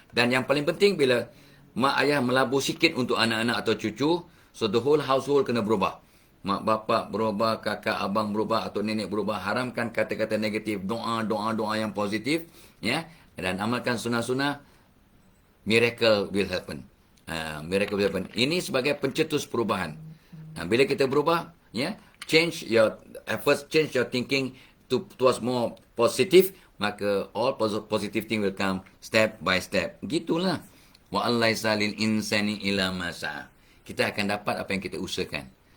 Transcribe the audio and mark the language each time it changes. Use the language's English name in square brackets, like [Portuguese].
[Malay] Dan yang paling penting, bila mak ayah melabur sikit untuk anak-anak atau cucu, [English] so the whole household [Malay] kena berubah. Mak bapak berubah, kakak abang berubah, atau nenek berubah. Haramkan kata-kata negatif, doa yang positif, dan amalkan sunnah-sunnah, [English] miracle will happen. Miracle will happen. [Malay] Ini sebagai pencetus perubahan. Bila kita berubah, [English] change your efforts, change your thinking towards more positive, [Malay] maka [English] all positive thing will come step by step. [Malay] Gitulah. [Arabic] Wa allaisa lil insani illa ma sa'a. [Malay] Kita akan dapat apa yang kita usahakan.